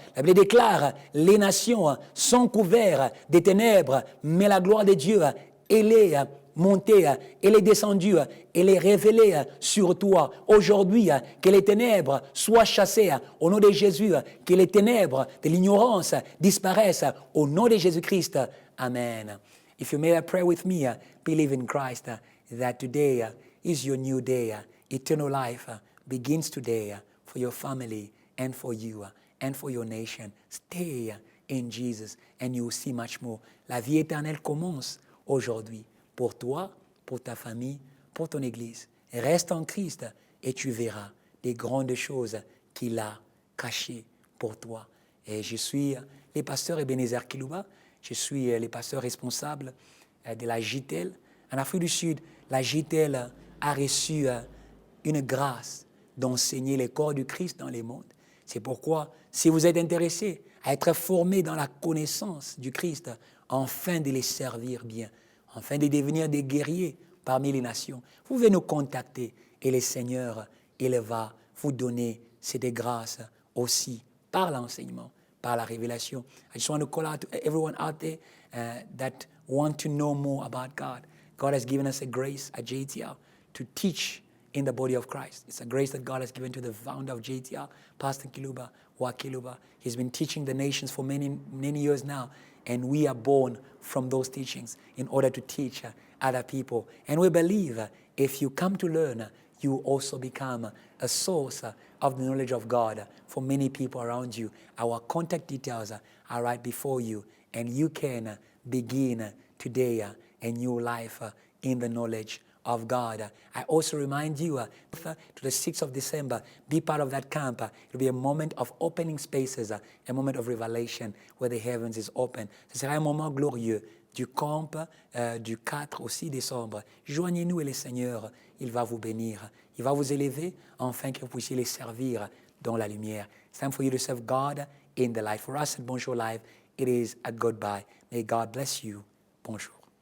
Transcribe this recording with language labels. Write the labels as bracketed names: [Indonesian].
[French] La Bible déclare, les nations sont couvertes des ténèbres, mais la gloire de Dieu, elle est montée, elle est descendue, elle est révélée sur toi. Aujourd'hui, que les ténèbres soient chassées au nom de Jésus, que les ténèbres de l'ignorance disparaissent au nom de Jésus-Christ. Amen. [English] If you made a prayer with me, believe in Christ, that today is your new day. Eternal life begins today for your family and for you and for your nation. Stay in Jesus and you will see much more. [French] La vie éternelle commence aujourd'hui pour toi, pour ta famille, pour ton église. Reste en Christ et tu verras des grandes choses qu'il a cachées pour toi. Et je suis le pasteur Ebenezer Kilouba. Je suis le pasteur responsable de la JTL. En Afrique du Sud, la JTL a reçu une grâce d'enseigner les corps du Christ dans les mondes. C'est pourquoi, si vous êtes intéressé à être formé dans la connaissance du Christ, afin de les servir bien, afin de devenir des guerriers parmi les nations, vous pouvez nous contacter et le Seigneur, il va vous donner cette grâce aussi par l'enseignement, par la révélation. [English] I just want to call out to everyone out there that want to know more about God. God has given us a grace at JTL to teach in the body of Christ. It's a grace that God has given to the founder of JTL, Pastor Kilouba, Kilouba. He's been teaching the nations for many, many years now, and we are born from those teachings in order to teach other people. And we believe if you come to learn, you also become a source of the knowledge of God for many people around you. Our contact details are right before you, and you can begin today a new life in the knowledge of God. I also remind you to the 6th of December, be part of that camp. It will be a moment of opening spaces, a moment of revelation where the heavens is open. [French] Ce sera un moment glorieux du camp du 4 au 6 décembre. Joignez-nous et le Seigneur, il va vous bénir. Il va vous élever afin que vous puissiez les servir dans la lumière. [English] It's time for you to serve God in the light. For us at Bonjour Live, it is a goodbye. May God bless you. Bonjour.